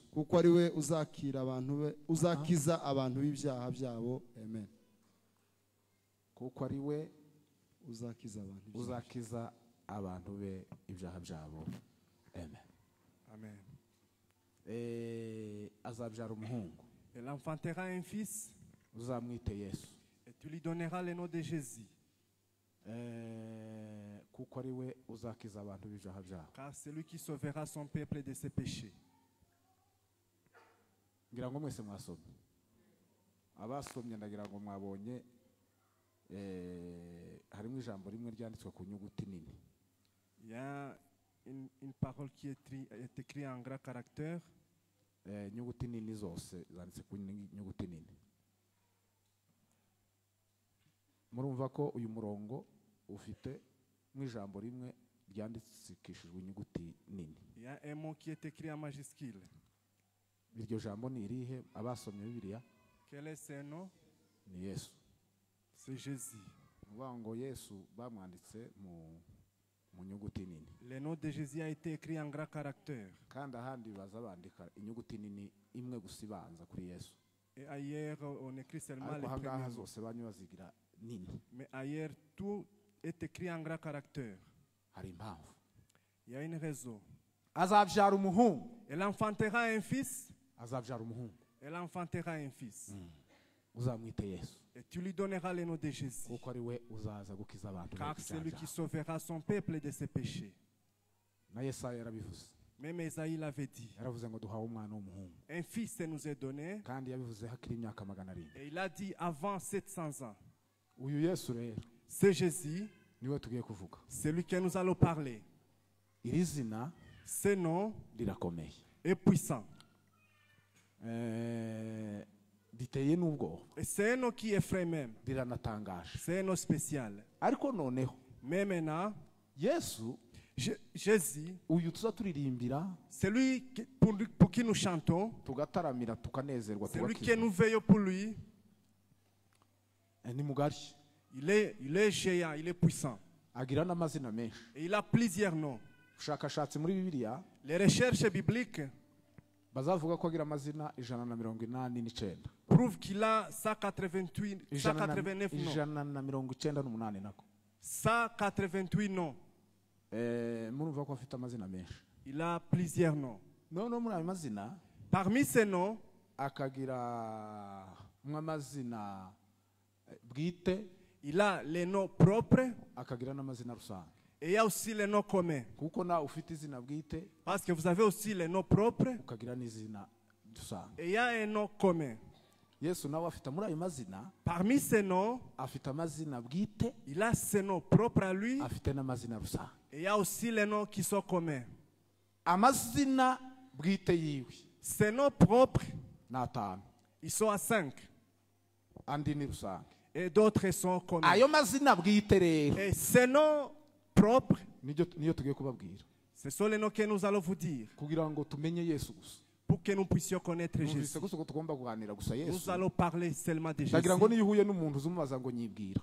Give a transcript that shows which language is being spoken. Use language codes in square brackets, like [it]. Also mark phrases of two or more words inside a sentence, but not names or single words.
[rw] kuko ari we uzakiza abantu b'ibyaha byabo. Amen. kuko ari we Uzakiza abantu uzakiza abantu be ibyaha byabo. Amen. Amen. Azabyara umuhungu [fr] Elle enfantera un fils [rw] uzamwite Yesu [fr] et tu lui donneras le nom de Jésus, [rw] kuko ari we uzakiza abantu b'ibyaha byabo. [fr] car c'est lui qui sauvera son peuple de ses péchés. [rw] Ngira ngo mwese mwasomye, abasomye ndagira ngo mwabonye harimo ijambo rimwe ryanditswe ku nyuguti nini. [fr] Il y a une parole qui est écrite en gras caractère. [rw] Nyuguti nini zose zanditse ku nyuguti nini. Murumva ko uyu murongo ufite mu ijambo rimwe ryandikishijwe inyuguti nini. [fr] Il y a un mot qui est écrit en majuscule. [rw] Iryo jambo ni irihe? Abasomye Bibiliya, [fr] Quel est ce nom? [rw] ni Yesu. [fr] C'est Jésus. [rw] Uvuga ngo Yesu bamwanditse mu nyuguti nini, [fr] Le nom de Jésus a été écrit en gras caractère. [rw] kandi ahandi baza bandika inyuguti nini imwe gusa ibanza kuri Yesu. [fr] Et ailleurs, on écrit seulement [rw] Ariko [fr] les [rw] ahangaha [fr] premiers mots. [rw] zose banyu bazigira nini. [fr] Mais ailleurs, tout est écrit en gras caractère. [rw] Hari impamvu. [fr] Il y a une raison. [rw] Azabyara umuhungu. [fr] Elle enfantera un fils. [rw] Azabyara umuhungu [fr] Elle enfantera un fils. [rw] uzamwite Yesu, [fr] Et tu lui donneras le nom de Jésus, [rw] kuko ari we uzaza gukiza abantu be [fr] car [rw] ibyaha [fr] c'est lui qui [rw] byabo. [fr] sauvera son peuple de ses péchés. [rw] Na Yesaya yarabivuze, [fr] Même Esaïe l'avait dit. [rw] yaravuze ngo duhawe umwana w'umuhungu, [fr] Un fils nous est donné. [rw] kandi yabivuze hakiri imyaka 700. [fr] Et il a dit avant 700 ans. [rw] Uyu Yesu rero [fr] C'est Jésus, [rw] niwe tugiye kuvuga. [fr] celui que nous allons parler. [rw] Iri zina [fr] Ce nom [rw] rirakomeye, [fr] est puissant. [rw] riteye n'ubwoba, [fr] Et c'est un nom qui effraie même. [rw] riranatangaje. [fr] C'est un nom spécial. [rw] Ariko noneho [fr] Mais maintenant, [rw] Yesu [fr] Jésus, [rw] uyu tuza turirimbira, [fr] celui pour qui nous chantons, [rw] tugataramira, tukanezerwa, [fr] celui que [rw] tugakizwa, [fr] nous veillons pour lui, [rw] ni mugari, [fr] il est géant, il est puissant. [rw] agira n'amazina menshi. [fr] Et il a plusieurs noms. [rw] Ubushakashatsi muri Bibiliya [fr] Les recherches bibliques [rw] bazavuga ko agira amazina 189 [fr] prouvent qu'il a 189 noms. [rw] 198 nako. [fr] 188 noms. [rw] Murumva ko afite amazina menshi. [fr] Il a plusieurs noms. [rw] Noneho muri ayo mazina [fr] Parmi ces noms, [rw] akagira amazina bwite, [fr] il a les noms propres [rw] akagira n'amazina rusange. [fr] et il y a aussi les noms communs. [rw] Kuko na ufite izina bwite, [fr] Parce que vous avez aussi les noms propres [rw] ukagira n'izina rusange. [fr] et il y a un nom commun. [rw] Yesu nawe afite muri ayo mazina, [fr] Parmi ces noms, [rw] afite amazina bwite, [fr] il a ses noms propres à lui [rw] afite n'amazina rusange. [fr] et il y a aussi les noms qui sont communs. [rw] Amazina bwite yiwe [fr] Ces noms propres, [rw] ni 5, [fr] ils sont à 5 [rw] andi ni rusange. [fr] et d'autres sont communs. [rw] Ayo mazina bwite rero [fr] Et ces noms propres, [rw] niyo tugiye kubabwira, [fr] ce sont les noms que nous allons vous dire [rw] kugira ngo tumenye Yesu gusa. [fr] pour que nous puissions connaître Jésus. [rw] Numvise gusa ko tugomba kuganira gusa [fr] Nous [rw] Yesu. [fr] allons parler seulement de [rw] Ndagira ngo [fr] Jésus. [rw] niyo uhuye n'umuntu uzumubaza ngo nyibwira,